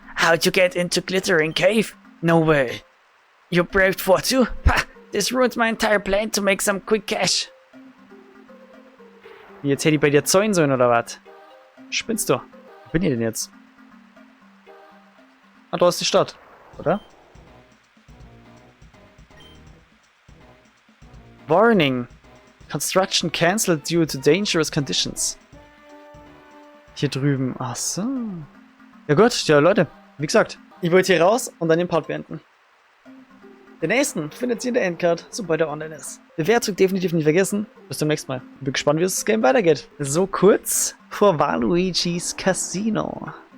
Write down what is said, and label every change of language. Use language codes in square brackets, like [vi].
[en] How'd you get into Glittering Cave? No way. You braved 4-2? Ha! This ruined my entire plan to make some quick cash. [de] Jetzt hätte ich bei dir zäunen sollen, oder was? Spinnst du? Wo bin ich denn jetzt? Ah, da ist die Stadt, oder? [en] Warning. Construction cancelled due to dangerous conditions. [de] Hier drüben. Ach so. Ja gut, ja Leute. Wie gesagt, ich wollte hier raus und dann den Part beenden. Den nächsten findet ihr in der Endcard, sobald er online ist. Bewertung definitiv nicht vergessen. Bis zum nächsten Mal. Bin gespannt, wie es das Game weitergeht. So kurz vor Waluigi's Casino.